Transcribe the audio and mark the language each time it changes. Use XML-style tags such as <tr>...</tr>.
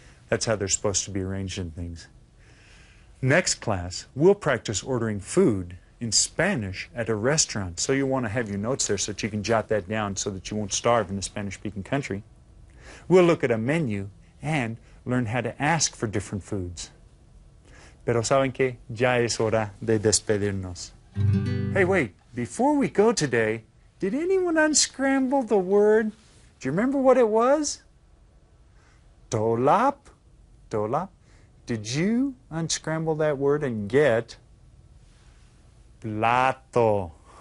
<en>That's how they're supposed to be arranged in things. Next class, we'll practice ordering food in Spanish at a restaurant. So you'll want to have your notes there so that you can jot that down so that you won't starve in a Spanish-speaking country. We'll look at a menu and learn how to ask for different foods.</en> <es>Pero saben que ya es hora de despedirnos.</es> <en>Hey, wait, before we go today, did anyone unscramble the word? Do you remember what it was? Tolap? Tolap? Did you unscramble that word and get plato?</en>